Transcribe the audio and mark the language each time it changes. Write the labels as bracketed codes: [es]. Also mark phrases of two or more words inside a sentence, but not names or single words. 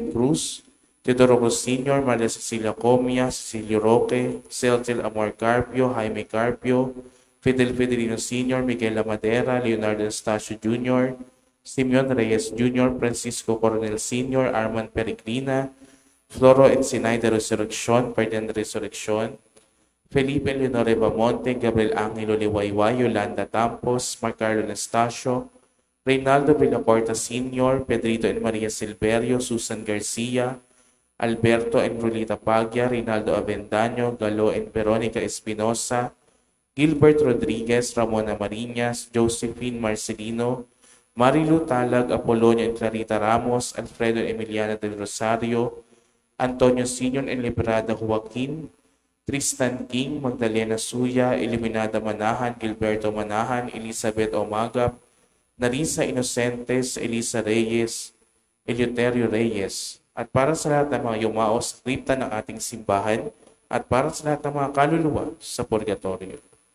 [tl] Cruz, Teodoro Cruz Sr., Maria Cecilia Comia, Cecilio Roque, Celtil Amor Carpio, Jaime Carpio, Fidel Fidelino Sr., Miguel Lamadera, Leonardo Estacio Jr., Simeon Reyes Jr., Francisco Coronel Sr., Arman Peregrina, Floro Encinay de Resurrección, Ferdinand de Resurrección, Felipe Leonore Bamonte, Gabriel Angelo Liwayway, Yolanda Campos, Marcarlo Anastasio, Reynaldo Villacorta Sr., Pedrito and Maria Silverio, Susan Garcia, Alberto and Rulita Paglia, Reynaldo Avendaño, Galo and Veronica Espinosa, Gilbert Rodriguez, Ramona Mariñas, Josephine Marcelino, Marilu Talag, Apolonio and Clarita Ramos, Alfredo Emiliana del Rosario, Antonio Senior and Liberada Joaquin, Tristan King, Magdalena Suya, Eliminada Manahan, Gilberto Manahan, Elizabeth Omagap, Narisa Inocentes, Elisa Reyes, Eleuterio Reyes, at para sa lahat ng mga yumao sa kripta ng ating simbahan, at para sa lahat ng mga kaluluwa sa purgatorio.